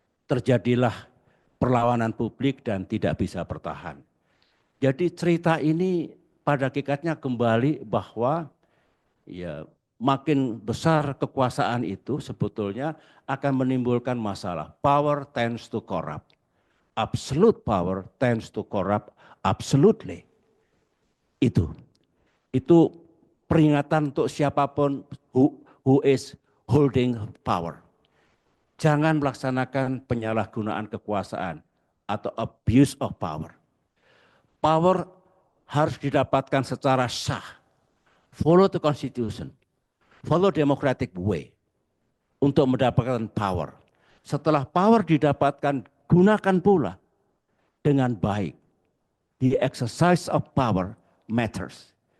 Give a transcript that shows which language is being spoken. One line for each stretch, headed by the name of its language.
Indonesian: Terjadilah perlawanan publik dan tidak bisa bertahan. Jadi cerita ini pada hakikatnya kembali bahwa ya makin besar kekuasaan itu sebetulnya akan menimbulkan masalah.
English: Power tends to corrupt. Absolute power tends to corrupt absolutely.
Indonesian: Itu peringatan untuk siapapun
English: who is holding power.
Indonesian: Jangan melaksanakan penyalahgunaan kekuasaan atau
English: abuse of power.
Indonesian: Power harus didapatkan secara sah.
English: Follow the constitution. Follow democratic way
Indonesian: untuk mendapatkan
English: power.
Indonesian: Setelah power didapatkan, gunakan pula dengan baik.
English: The exercise of power matters.